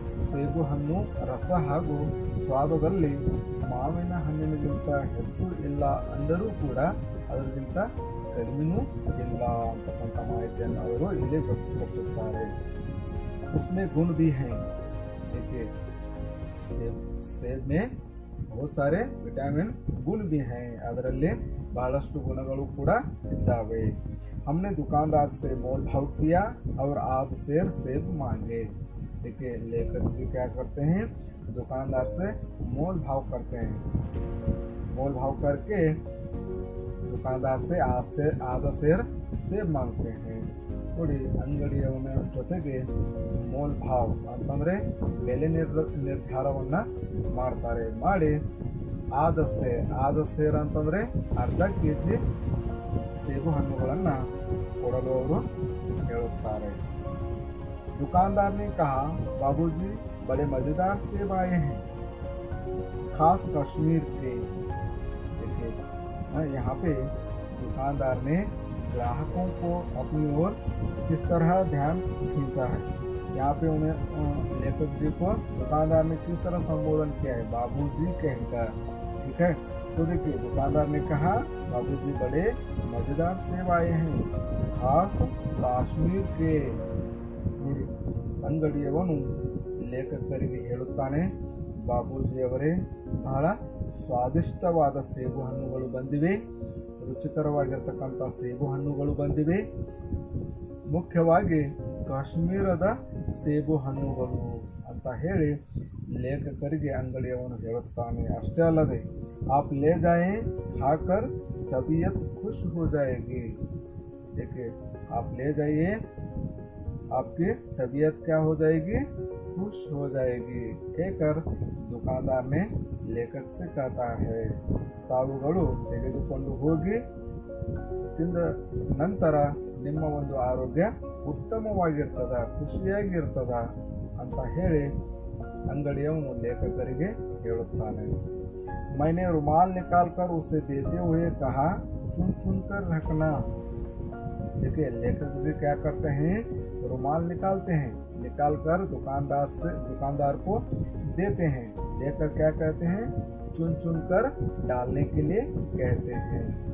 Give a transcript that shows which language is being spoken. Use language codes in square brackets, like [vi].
[kn] ಸೇಬು ಹಣ್ಣು ರಸ ಹಾಗೂ ಸ್ವಾದದಲ್ಲಿ ಮಾವಿನ ಹಣ್ಣಿನಗಿಂತ ಹೆಚ್ಚು ಇಲ್ಲ ಅಂದರೂ ಕೂಡ ಅದರಿಗಿಂತ ಕಡಿಮೆನೂ ಇಲ್ಲ ಅಂತಕ್ಕಂಥ ಮಾಹಿತಿಯನ್ನು ಅವರು ಇಲ್ಲಿ ವ್ಯಕ್ತಪಡಿಸುತ್ತಾರೆ. [hi] उसमें गुण भी हैं. देखिए सेब में बहुत सारे विटामिन गुण भी हैं. [kn] ಅದರಲ್ಲಿ ಬಹಳಷ್ಟು ಗುಣಗಳು ಕೂಡ ಇದ್ದಾವೆ. [hi] हमने दुकानदार से मोल भाव किया और आध सेर सेब मांगे. देखिए लेखक जी क्या करते हैं, दुकानदार से मोल भाव करते हैं. मोल भाव करके दुकानदार से आधा सेर सेब मांगते हैं. [kn] ನೋಡಿ, ಅಂಗಡಿಯವನ ಜೊತೆಗೆ ಮೋಲ್ ಭಾವ್ ಅಂತಂದ್ರೆ ಬೆಲೆ ನಿರ್ಧಾರವನ್ನ ಮಾಡ್ತಾರೆ. ಮಾಡಿ ಆದ ಸೇರ್ ಅಂತಂದ್ರೆ ಅರ್ಧ ಕೆಜಿ ಸೇಬು ಹಣ್ಣುಗಳನ್ನ ಕೊಡಲು ಅವರು ಹೇಳುತ್ತಾರೆ. [hi] दुकानदार ने कहा, बाबूजी बड़े मजेदार सेब आए हैं, खास कश्मीर के. देखिए यहाँ पे दुकानदार ने ग्राहकों को अपनी ओर किस तरह ध्यान खींचा है. यहाँ पे उन्हें लेखक जी को दुकानदार ने किस तरह संबोधन किया है, बाबूजी कहकर. ठीक है, तो देखिए दुकानदार ने कहा, बाबूजी बड़े मजेदार सेब आए हैं, खास काश्मीर के. [kn] ನೋಡಿ, ಅಂಗಡಿಯವನು ಲೇಖಕರಿಗೆ ಹೇಳುತ್ತಾನೆ, ಬಾಬೂಜಿಯವರೇ ಬಹಳ ಸ್ವಾದಿಷ್ಟವಾದ ಸೇಬು ಹಣ್ಣುಗಳು ಬಂದಿವೆ, ರುಚಿಕರವಾಗಿರ್ತಕ್ಕಂಥ ಸೇಬು ಹಣ್ಣುಗಳು ಬಂದಿವೆ, ಮುಖ್ಯವಾಗಿ ಕಾಶ್ಮೀರದ ಸೇಬು ಹಣ್ಣುಗಳು ಅಂತ ಹೇಳಿ ಲೇಖಕರಿಗೆ ಅಂಗಡಿಯವನು ಹೇಳುತ್ತಾನೆ. ಅಷ್ಟೇ ಅಲ್ಲದೆ, [hi] ಆಪ್ ಲೇ ಜಾಯೆ ಖಾಕರ್ ತಬಿಯತ್ ಖುಷ್ ಹೋ ಜಾಯೇಗಿ. देखिए आप ले जाइए, आपकी तबीयत क्या हो जाएगी, खुश हो जाएगी कहकर दुकानदार ने लेखक से कहता है. [kn] ತಾವುಗಳು ತೆಗೆದುಕೊಂಡು ಹೋಗಿ ತಿಂದ ನಂತರ ನಿಮ್ಮ ಒಂದು ಆರೋಗ್ಯ ಉತ್ತಮವಾಗಿರ್ತದ, ಖುಷಿಯಾಗಿರ್ತದ ಅಂತ ಹೇಳಿ ಅಂಗಡಿಯವನು ಲೇಖಕರಿಗೆ ಹೇಳುತ್ತಾನೆ. [hi] मैंने रुमाल निकाल कर उसे देते हुए कहा, चुन चुन कर रखना. देखिए लेखक जी क्या करते हैं, रुमाल निकालते हैं, निकाल कर दुकानदार को देते हैं, देकर क्या कहते हैं, चुन चुन कर डालने के लिए कहते हैं.